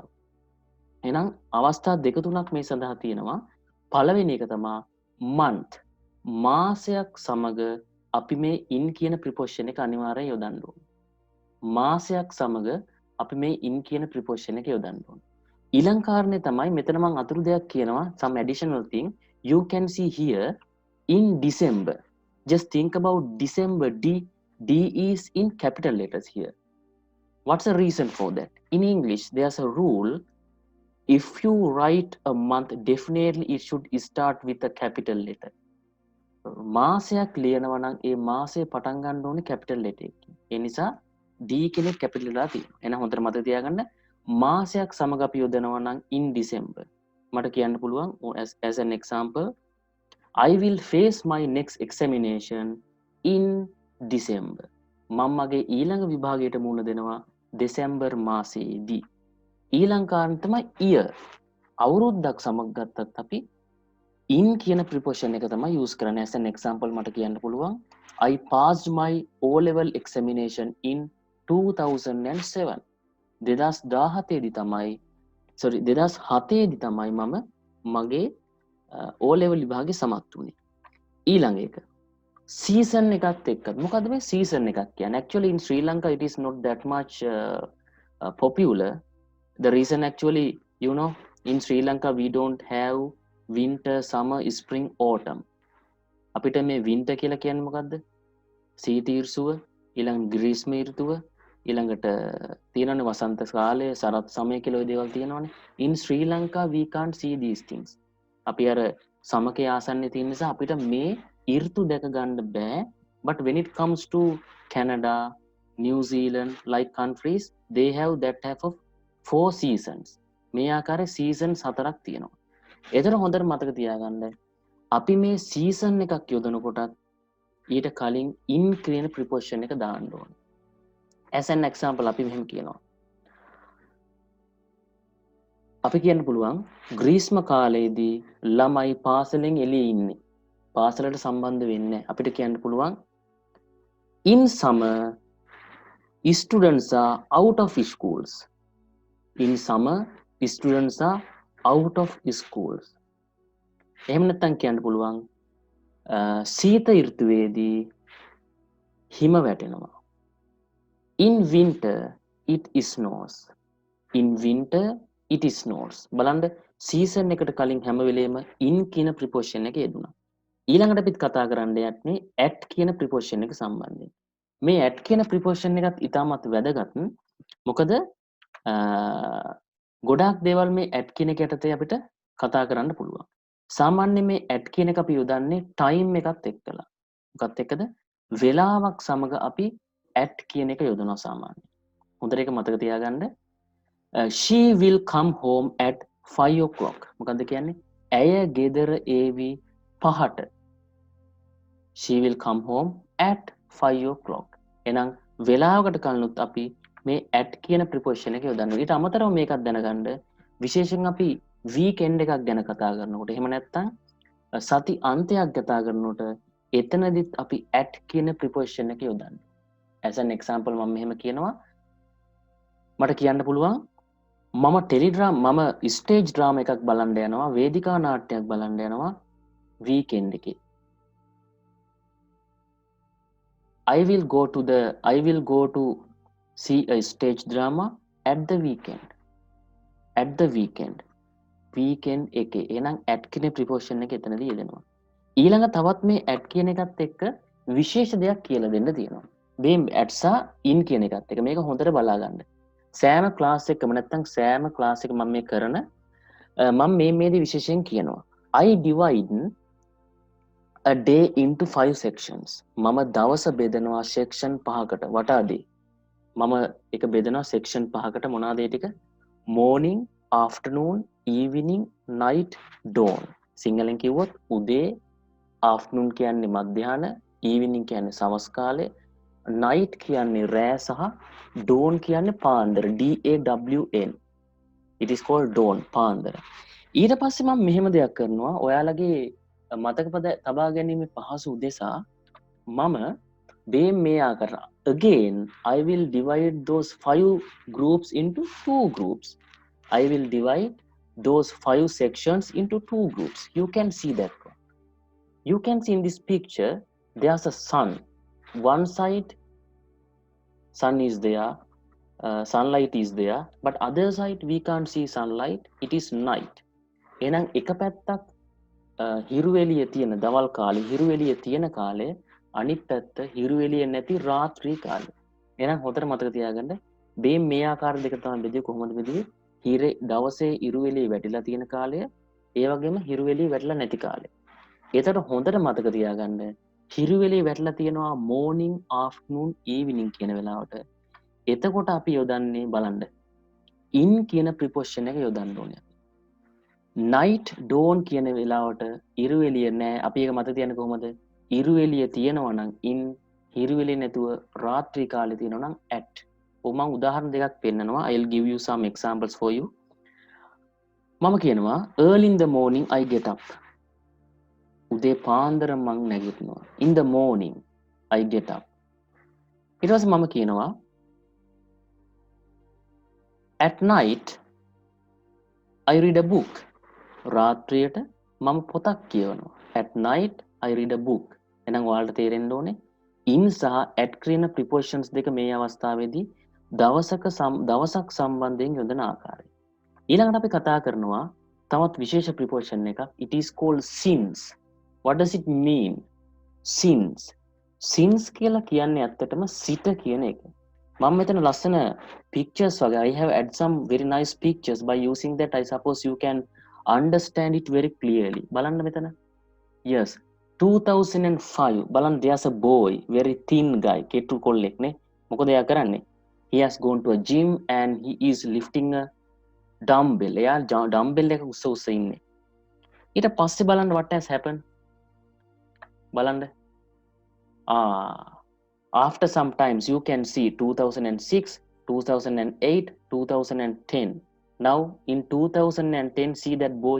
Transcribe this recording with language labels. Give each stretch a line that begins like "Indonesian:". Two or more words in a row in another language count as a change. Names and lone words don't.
Sinhala: එහෙනම් අවස්ථා දෙක තුනක් මේ සඳහා තියෙනවා. පළවෙනි එක තමයි month. මාසයක් සමග අපි මේ in කියන preposition එක අනිවාර්යයෙන් යොදන්න ඕනේ. මාසයක් සමග අපි මේ in කියන preposition එක යොදන්න ඕනේ. ඊළඟ කාරණේ තමයි මෙතන මම අතුරු දෙයක් කියනවා
English: some additional thing you can see here in December. Just think about December. D is in capital letters here. What's the reason for that? In English, there's a rule. If you write a month, definitely it should start with a capital letter.
Sinhala: මාසයක් ලියනවා නම් ඒ මාසය පටන් ගන්න ඕනේ capital letter එකකින්. ඒ නිසා D කෙනෙක්
English: capital letter
Sinhala: තියෙනවා. එහෙනම් හොඳට මතක තියාගන්න මාසයක් සමග අපි යොදනවා නම්
English: in December.
Sinhala: මට කියන්න පුළුවන්
English: as an example I will face my next examination in December.
Sinhala: මම මගේ ඊළඟ විභාගයට මුහුණ දෙනවා දෙසැම්බර් මාසයේදී. ඊළඟ කාරණේ තමයි year. අවුරුද්දක් සමග ගත්තත් අපි in කියන preposition එක තමයි use කරන්නේ.
English: as an example
Sinhala: මට කියන්න පුළුවන්
English: I passed my O level examination in 2007.
Sinhala: 2017 දී තමයි 2007 දී තමයි මම මගේ O level විභාගේ සමත් වුණේ. ඊළඟ එක season එකත් එක්ක මොකද්ද මේ season එකක් කියන්නේ?
English: Actually in Sri Lanka it is not that much popular. The reason actually, you know, in Sri Lanka we don't have winter, summer, spring, autumn.
Sinhala: අපිට මේ winter කියලා කියන්නේ මොකද්ද? සීත ඍතුව, ඊළඟ ග්‍රීස්ම ඍතුව, ඊළඟට තියෙනනේ වසන්ත කාලය, සරත් සමය කියලා ඔය දේවල් තියෙනවානේ.
English: In Sri Lanka we can't see these things.
Sinhala: අපි අර සමකේ ආසන්නයේ තියෙන නිසා අපිට මේ ඍතු දැක ගන්න බෑ.
English: But when it comes to Canada, New Zealand like countries, they have that type of 4 seasons.
Sinhala: මේ ආකාරයේ seasons 4ක් තියෙනවා. ඒතර හොඳට මතක තියාගන්න. අපි මේ season එකක් යොදනකොටත් ඊට කලින් in කියන preposition එක දාන්න ඕනේ.
English: As an example
Sinhala: අපි මෙහෙම කියනවා. අපි කියන්න පුළුවන් ග්‍රීස්ම කාලයේදී ළමයි පාසලෙන් එළියේ ඉන්නේ. පාසලට සම්බන්ධ වෙන්නේ අපිට කියන්න පුළුවන්
English: in summer students are out of schools. In summer students are out of schools. එහෙම නැත්නම් කියන්න පුළුවන් සීත ඍතුවේදී හිම වැටෙනවා. In winter it snows. In winter it snows.
Sinhala: බලන්න සීසන් එකට කලින් හැම වෙලේම in කියන preposition එක යෙදුණා. ඊළඟට අපිත් කතා කරන්න යන්නේ at කියන preposition එක සම්බන්ධයෙන්. මේ at කියන preposition එකත් ඉතාමත් වැදගත්. මොකද ගොඩාක් දේවල් මේ at කියන එක යටතේ අපිට කතා කරන්න පුළුවන්. සාමාන්‍යයෙන් මේ at කියන එක අපි යොදන්නේ time එකත් එක්කලා. මොකත් එක්කද? වෙලාවක් සමග අපි at කියන එක යොදනවා සාමාන්‍යයෙන්. හොඳට ඒක මතක තියාගන්න.
English: She will come home at 5 o'clock.
Sinhala: මොකද්ද කියන්නේ? ඇය ගෙදර ඒවි 5ට.
English: She will come home at 5 o'clock.
Sinhala: එහෙනම් වෙලාවකට කලිනුත් අපි මේ at කියන preposition එක යොදනවා. ඊට අමතරව මේකක් දැනගන්න විශේෂයෙන් අපි weekend එකක් ගැන කතා කරනකොට එහෙම නැත්නම් සති අන්තයක් කතා කරනකොට එතනදිත් අපි at කියන preposition එක යොදන්නේ.
English: As an example
Sinhala: මම මෙහෙම කියනවා. මට කියන්න පුළුවන් මම
English: stage drama
Sinhala: එකක් බලන්න යනවා, වේදිකා නාට්‍යයක් බලන්න යනවා weekend එකේ.
English: I will go to see a stage drama at the weekend. At the weekend. Weekend එකේ.
Sinhala: එහෙනම් at කියන preposition එක එතනදී යෙදෙනවා. ඊළඟ තවත් මේ at කියන එකත් එක්ක විශේෂ දෙයක් කියලා දෙන්න තියෙනවා. මේ at සහ in කියන එකත් එක්ක මේක හොඳට බලා ගන්න. සෑම ක්ලාස් එකකම නැත්නම් සෑම ක්ලාස් එකක මම මේ කරන මම මේදී විශේෂයෙන් කියනවා.
English: I divide a day into 5 sections.
Sinhala: මම දවස බෙදනවා section 5කට.
English: What are they?
Sinhala: මම එක බෙදනවා section 5කට. මොනවාද ඒ ටික?
English: Morning, afternoon, evening, night, dawn.
Sinhala: සිංහලෙන් කිව්වොත් උදේ, afternoon කියන්නේ මධ්‍යහන, evening කියන්නේ සවස් කාලේ, night කියන්නේ රෑ සහ dawn කියන්නේ පාන්දර.
English: DAWN. It is called dawn,
Sinhala: පාන්දර. ඊට පස්සේ මම මෙහෙම දෙයක් කරනවා. ඔයාලගේ මතක තබා ගැනීම පහසු උදෙසා මම මේ ආකාරය
English: again I will divide those 5 groups into 2 groups. I will divide those 5 sections into 2 groups. You can see that one. You can see in this picture there's a sun. One side sun is there, sunlight is there, but other side we can't see sunlight. It is night.
Sinhala: එහෙනම් එක පැත්තක් හිරු එළිය තියෙන දවල් කාලේ හිරු එළිය තියෙන කාලේ අනිත් පැත්ත හිරු එළිය නැති රාත්‍රී කාලේ. එහෙනම් හොඳට මතක තියාගන්න මේ ආකාර දෙක තමයි බෙදුවේ කොහොමද බෙදුවේ? දවසේ හිරු එළිය වැටිලා තියෙන කාලය ඒ වගේම හිරු එළිය වැටිලා නැති කාලය. ඒතර හොඳට මතක තියාගන්න හිරු එළිය වැටිලා තියෙනවා
English: morning, afternoon, evening
Sinhala: කියන වෙලාවට. එතකොට අපි යොදන්නේ බලන්න in කියන preposition එක යොදන්න ඕනේ.
English: night dawn
Sinhala: කියන වෙලාවට ඉරු එළිය නැහැ. අපි ඒක මතක තියන්නේ කොහොමද? ඉරු එළිය තියෙනවා නම් in, ඉරු එළිය නැතුව රාත්‍රී කාලේ තියෙනවා නම් at. මම උදාහරණ දෙකක් පෙන්නනවා.
English: I'll give you some examples for you.
Sinhala: මම කියනවා
English: early in the morning I get up.
Sinhala: උදේ පාන්දර මං නැගිටිනවා.
English: In the morning I get up.
Sinhala: ඊට පස්සේ මම කියනවා
English: at night I read a book.
Sinhala: රාත්‍රියට මම පොතක් කියවනවා.
English: At night I read a book.
Sinhala: එහෙනම් ඔයාලට තේරෙන්න ඕනේ in සහ at කියන prepositions දෙක මේ අවස්ථාවේදී දවසක් සම්බන්ධයෙන් යොදන ආකාරය. ඊළඟට අපි කතා කරනවා තවත් විශේෂ preposition එකක්.
English: It is called since. What does it mean? Since.
Sinhala: Since කියලා කියන්නේ ඇත්තටම සිට කියන එක. මම මෙතන ලස්සන pictures වගේ
English: I have add some very nice pictures. By using that I suppose you can understand it very clearly.
Sinhala: බලන්න මෙතන.
English: Yes. 2005 බලන්න there's a boy very thin guy
Sinhala: කෙටු කොල්ලෙක් නේ මොකද එයා කරන්නේ
English: he has gone to a gym and he is lifting a dumbbell
Sinhala: එයා dumbbell එක උස්ස උස්ස ඉන්නේ ඊට පස්සේ බලන්න
English: what has happened බලන්න after some times you can see 2006 2008 2010 now in 2010 see that boy